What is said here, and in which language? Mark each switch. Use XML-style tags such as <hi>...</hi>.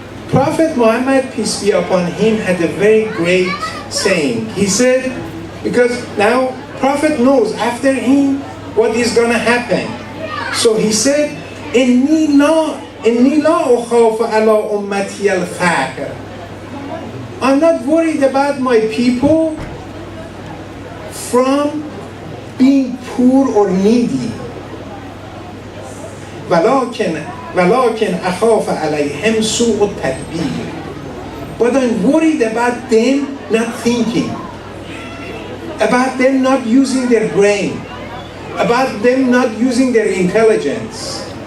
<en>Prophet Muhammad, peace be upon him, had a very great saying. He said, because now Prophet knows after him what is going to happen. So he said,</en> <ar>إِنِّي لَا أُخَافَ عَلَىٰ أُمَّتِيَ الْفَقْرَ.</ar> <en>I'm not worried about my people from being poor or needy.</en> <ar>وَلَكِنْ أَخَافَ عَلَيْهِمْ سُوءُ التَّدْبِيرِ.</ar> <en>But I'm worried about them not thinking, about them not using their brain, about them not using their intelligence.</en>